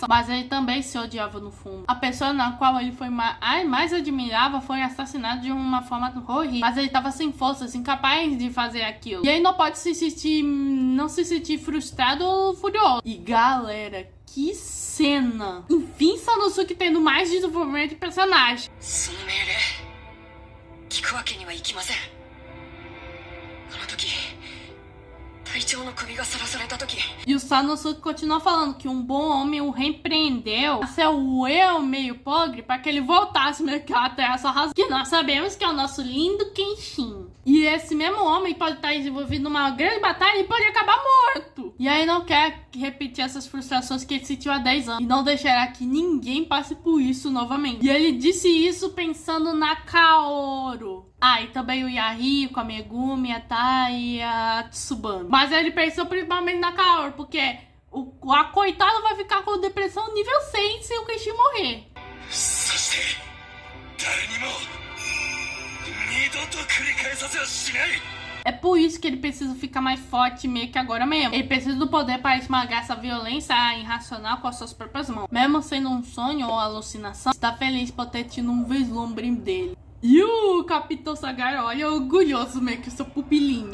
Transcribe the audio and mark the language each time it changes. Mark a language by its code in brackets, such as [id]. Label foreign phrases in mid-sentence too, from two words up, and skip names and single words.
[pt] Mas ele também se odiava no fundo. A pessoa na qual ele foi mais admirava foi assassinado de uma forma horrível. Mas ele estava sem forças, incapaz de fazer aquilo. E ele não pode não se sentir frustrado ou furioso. E galera, que cena! Enfim, Sanosuke tendo mais desenvolvimento de personagem. [ja] 聞くわけにはいきません。あの時隊長の首がさらされた時 [pt] E o Sanosuke continua falando que um bom homem o repreendeu a ser o eu meio podre para que ele voltasse meio que à terra sua razão. Que nós sabemos que é o nosso lindo Kenshin. E esse mesmo homem pode estar envolvido numa grande batalha e pode acabar morto. E aí não quer repetir essas frustrações que ele sentiu há 10 anos. E não deixará que ninguém passe por isso novamente. E ele disse isso pensando na Kaoru. Ah, e também o Yahiko, a Megumi, a Tai e a Tsubame. Mas ele pensou principalmente na Kaoru, porque a coitada vai ficar com depressão nível 100 se o Kenshin morrer. [ja] そして誰にも二度と繰り返させはしない。 [pt] É por isso que ele precisa ficar mais forte meio que agora mesmo. Ele precisa do poder para esmagar essa violência irracional com as suas próprias mãos. Mesmo sendo um sonho ou alucinação, está feliz por ter tido um vislumbre dele. E o Capitão Sagara olha orgulhoso meio que o seu pupilinho.